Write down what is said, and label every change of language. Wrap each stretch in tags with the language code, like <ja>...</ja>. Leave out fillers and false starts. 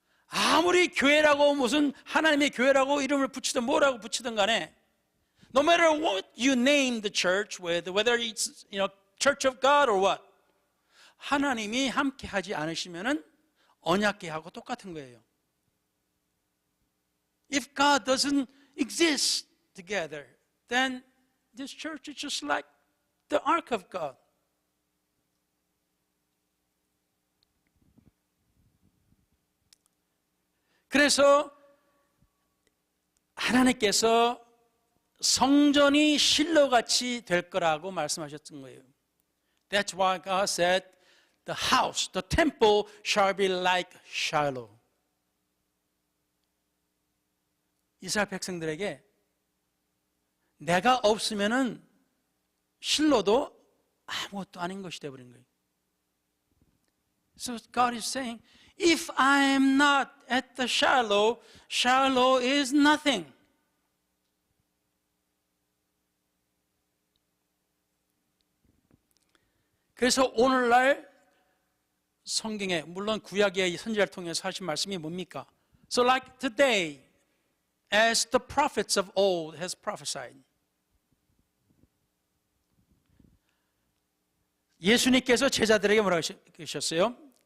<ko>아무리 교회라고 무슨 하나님의 교회라고 이름을 붙이든 뭐라고 붙이든 간에</ko> <en>no matter what you name the church with, whether it's Church of God or what,</en> <ko>하나님이 함께 하지 않으시면은 언약궤하고 똑같은 거예요.</ko> <en>If God doesn't exist together, then this church is just like the ark of God.</en> <ko>그래서 하나님께서 성전이 실로같이 될 거라고 말씀하셨던 거예요.</ko> <en>That's why God said, the house, the temple shall be like Shiloh.</en> <ko>이스라엘 백성들에게 내가 없으면은 실로도 아무것도 아닌 것이 되어버린 거예요.</ko> <en>So God is saying, if I am not at the Shiloh, Shiloh is nothing.</en> <ko>그래서 오늘날 성경에 물론 구약의 선지자를 통해서 하신 말씀이 뭡니까?</ko> <en>So like today, as the prophets of old has prophesied.</en> <ko>예수님께서 제자들에게 뭐라고 하셨어요?</ko>